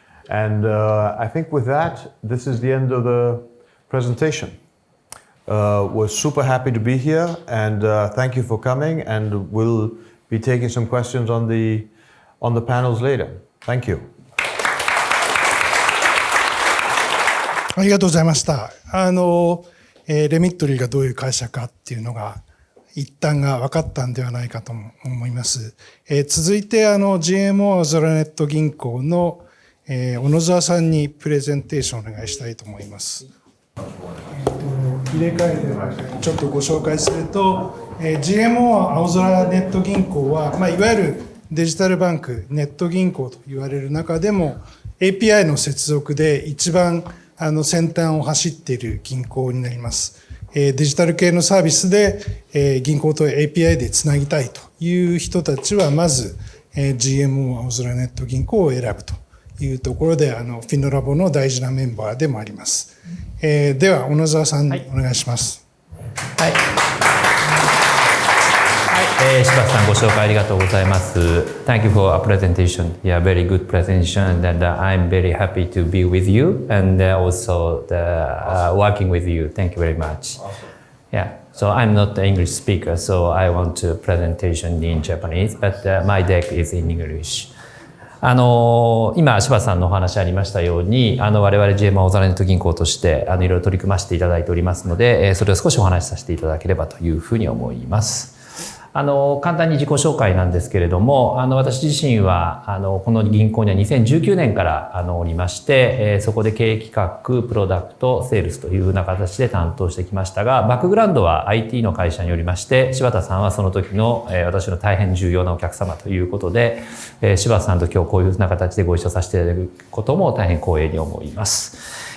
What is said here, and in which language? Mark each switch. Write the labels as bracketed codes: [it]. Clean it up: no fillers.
[en] And I think with that, this is the end of the presentation. We're super happy to be here, and thank you for coming, and we'll be taking some questions on the panels later. Thank you. [ja] ありがとうございました。レミットリーがどういう会社かっていうのが一端が分かったんではないかと思います。続いてGMO あおぞらネット銀行の小野沢さんにプレゼンテーションをお願いしたいと思います。入れ替えてちょっとご紹介すると、GMO あおぞらネット銀行は、いわゆるデジタルバンク、ネット銀行と言われる中でも API の接続で一番先端を走っている銀行になります。デジタル系のサービスで銀行と API でつなぎたいという人たちはまず GMO あおぞらネット銀行を選ぶというところでFINOLABの大事なメンバーでもあります。では小野沢さん、お願いします。はい。柴田さんご紹介ありがとうございます。 [en] Thank you for a presentation. Yeah, very good presentation, and I'm very happy to be with you and also working with you. Thank you very much. Yeah, so I'm not an English speaker, so I want to presentation in Japanese, but my deck is in English. [ja] 今柴田さんのお話ありましたように我々 GMO あおぞらネット銀行としていろいろ取り組ませていただいておりますので、それを少しお話しさせていただければというふうに思います。簡単に自己紹介なんですけれども、私自身は、この銀行には2019年からおりまして、そこで経営企画、プロダクト、セールスというふうな形で担当してきましたが、バックグラウンドは IT の会社におりまして、柴田さんはその時の私の大変重要なお客様ということで、柴田さんと今日こういうふうな形でご一緒させていただくことも大変光栄に思います。